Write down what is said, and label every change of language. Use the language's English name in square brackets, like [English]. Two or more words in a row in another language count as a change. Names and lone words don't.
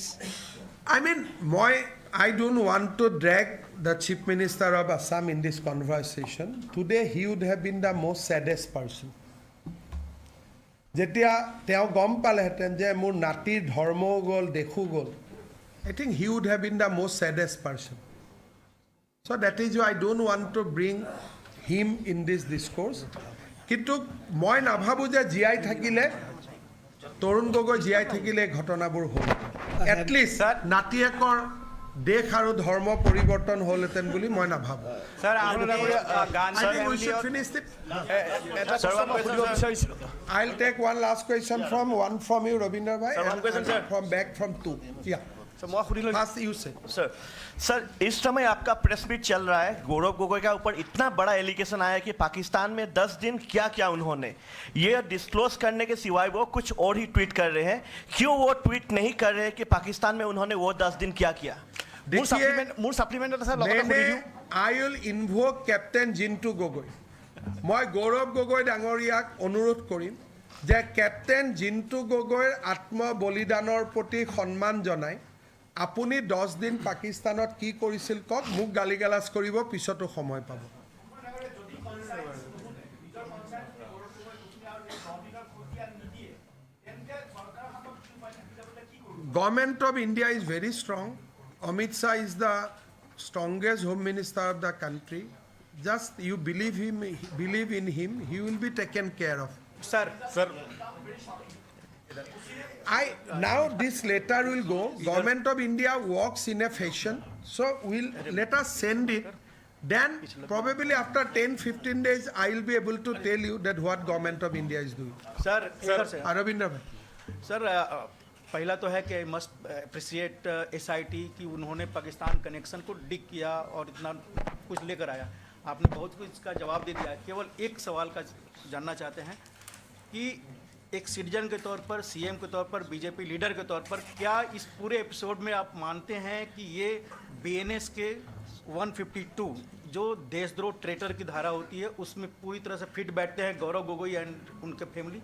[English] I mean, I don't want to drag the Chief Minister of Assam in this conversation. Today he would have been the most saddest person. [Assamese] যেতিয়া তেওঁ গম পালেহেঁতেন যে মোৰ নাতিৰ ধৰ্মও গ'ল, দেশো গ'ল, [English] I think he would have been the most saddest person. So that is why I don't want to bring him in this discourse. [Assamese] কিন্তু মই নাভাবোঁ যে জীয়াই থাকিলে, তৰুণ গগৈ জীয়াই থাকিলে ঘটনাবোৰ হ'ল। এটলিষ্ট নাতিয়েকৰ দেশ আৰু ধৰ্ম পৰিৱৰ্তন হ'লহেঁতেন বুলি মই নাভাবোঁ। [English] I'll take one last question from you, Ravinder bhai, and from two. Yeah. [Hindi] सर, इस समय आपका प्रेस मीट चल रहा है, गौरव गोगोई का ऊपर इतना बड़ा एलिगेशन आया कि पाकिस्तान में 10 दिन क्या क्या उन्होंने ये डिस्क्लोज करने के सिवाय वो कुछ और ही ट्वीट कर रहे हैं। क्यों वो ट्वीट नहीं कर रहे कि पाकिस्तान में उन्होंने वो 10 दिन क्या किया? [English] I will invoke Captain Jintu Gogoi. [Assamese] মই গৌৰৱ গগৈ ডাঙৰীয়াক অনুৰোধ কৰিম যে কেপ্টেইন জিন্তু গগৈৰ আত্ম বলিদানৰ প্ৰতি সন্মান জনাই আপুনি 10 দিন পাকিস্তানত কি কৰিছিল কওক, মোক গালি গালাজ কৰিব, পিছতো সময় পাব। [English] Government of India is very strong. Amit Shah is the strongest Home Minister of the country. Just you believe in him, he will be taken care of. Sir. Now this letter will go. Government of India works in a fashion, so let us send it. Then probably after 10-15 days, I will be able to tell you that what Government of India is doing. Sir. Aravinder bhai. Sir, [Hindi] पहला तो है कि [English] must appreciate [Hindi] SIT कि उन्होंने पाकिस्तान कनेक्शन को डिग किया और इतना कुछ लेकर आया। आपने बहुत कुछ इसका जवाब दे दिया है। केवल एक सवाल का जानना चाहते हैं कि एक सिटीजन के तौर पर, CM के तौर पर, BJP लीडर के तौर पर, क्या इस पूरे एपिसोड में आप मानते हैं कि ये BNS के 152 जो देशद्रोह ट्रेटर की धारा होती है उसमें पूरी तरह से फिट बैठते हैं गौरव गोगोई एंड उनके फैमिली?